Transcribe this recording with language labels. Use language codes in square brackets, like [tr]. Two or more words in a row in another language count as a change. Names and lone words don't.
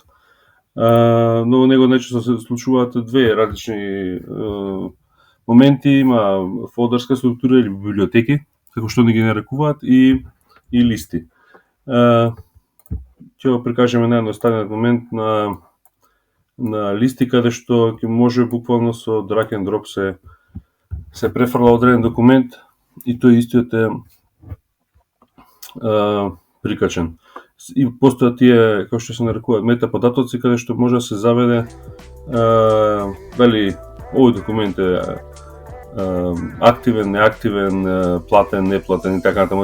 [mk] Но во него најчесто се случуваат две различни моменти, има фолдерска структура или библиотеки, како што ни ги нарекуваат, и листи. Ќе го прикажеме наједноставниот момент на листи, каде што ќе може буквално со [en] drag and drop [mk] се префрла одреден документ и тој истиот е прикачен. И постојат тие, како што се нарекуваат, метаподатоци, каде што може да се заведе дали овој документ е активен, неактивен, платен, неплатен и така натаму.